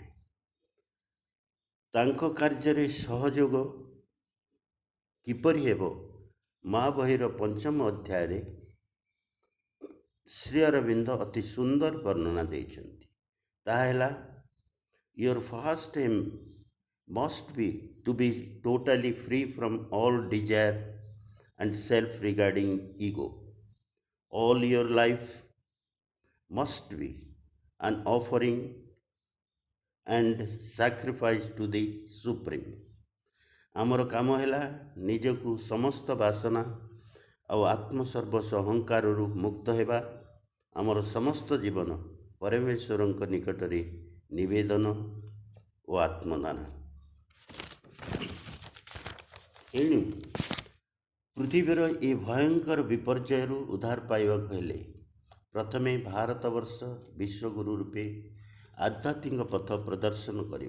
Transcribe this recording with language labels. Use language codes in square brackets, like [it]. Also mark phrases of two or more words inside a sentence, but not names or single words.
[or] ତାଙ୍କ କାର୍ଯ୍ୟରେ ସହଯୋଗ କିପରି ହେବ? ମା ବହିର ପଞ୍ଚମ ଅଧ୍ୟାୟରେ ଶ୍ରୀ ଅରବିନ୍ଦ ଅତି ସୁନ୍ଦର ବର୍ଣ୍ଣନା ଦେଇଛନ୍ତି। ତାହା ହେଲା [en] your first aim must be to be totally free from all desire and self-regarding ego. All your life must be an offering and sacrifice to the Supreme. [or] ଆମର କାମ ହେଲା ନିଜକୁ ସମସ୍ତ ବାସନା ଆଉ ଆତ୍ମସର୍ବସ୍ୱ ଅହଙ୍କାରରୁ ମୁକ୍ତ ହେବା। ଆମର ସମସ୍ତ ଜୀବନ ପରମେଶ୍ୱରଙ୍କ ନିକଟରେ ନିବେଦନ ଓ ଆତ୍ମଦାନ। ଏଣୁ ପୃଥିବୀର ଏ ଭୟଙ୍କର ବିପର୍ଯ୍ୟୟରୁ ଉଦ୍ଧାର ପାଇବାକୁ ହେଲେ ପ୍ରଥମେ ଭାରତବର୍ଷ ବିଶ୍ୱଗୁରୁ ରୂପେ ଆଧ୍ୟାତ୍ମିକ ପଥ ପ୍ରଦର୍ଶନ କରିବ।